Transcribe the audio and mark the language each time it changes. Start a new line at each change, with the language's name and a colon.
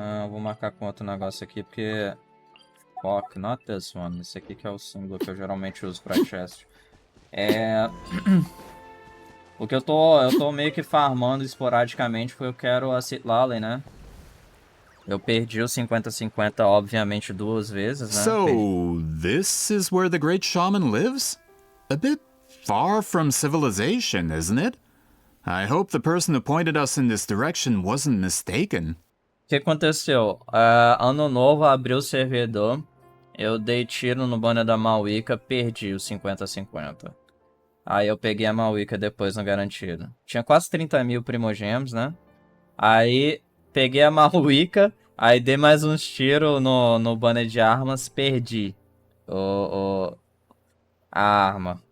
Portuguese: Vou marcar com outro negócio aqui, porque...
English: Fuck, not this one.
Portuguese: Esse aqui que é o símbolo que eu geralmente uso pra chest. Porque eu tô meio que farmando esporadicamente, porque eu quero a Citlali, né? Eu perdi o 50-50, obviamente, 2 vezes, né?
English: So, this is where the Great Shaman lives? A bit far from civilization, isn't it? I hope the person who pointed us in this direction wasn't mistaken.
Portuguese: O que aconteceu? Ano novo, abriu o servidor. Eu dei tiro no banner da Malwicca, perdi os 50-50. Aí eu peguei a Malwicca depois no garantido. Tinha quase 30 mil primogems, né? Aí peguei a Malwicca, aí dei mais uns tiros no banner de armas, perdi a arma.